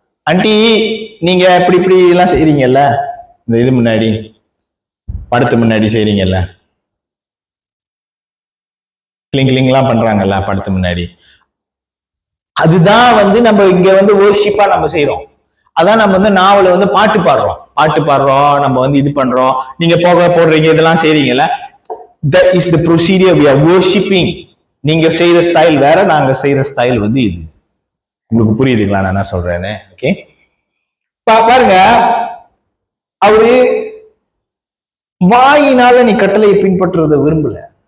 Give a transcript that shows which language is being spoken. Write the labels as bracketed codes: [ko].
[ta] Aunty நீங்க இப்படி இப்படி எல்லாம் செய்றீங்கல்ல, இந்த இது முன்னாடி படத்து முன்னாடி செய்றீங்கல்ல, கிளிங்லாம் பண்றாங்கல்ல படத்து முன்னாடி, அதுதான் வந்து நம்ம இங்க வந்து வர்ஷிப்பா நம்ம செய்யறோம். அதான் நம்ம வந்து நாவல வந்து பாட்டு பாடுறோம், நம்ம வந்து இது பண்றோம். நீங்க போக போடுறீங்க, இதெல்லாம் செய்றீங்கல்ல, [en] that is the procedure we are worshiping. [ta] நீங்க செய்யற ஸ்டைல் வேற, நாங்க செய்யற ஸ்டைல் வந்து இது. உங்களுக்கு புரியுதுங்களா நான் என்ன சொல்றேன்னு? ஓகே, பாருங்க, அவரு வாயினால நீ கட்டளையை பின்பற்றுறத விரும்பல.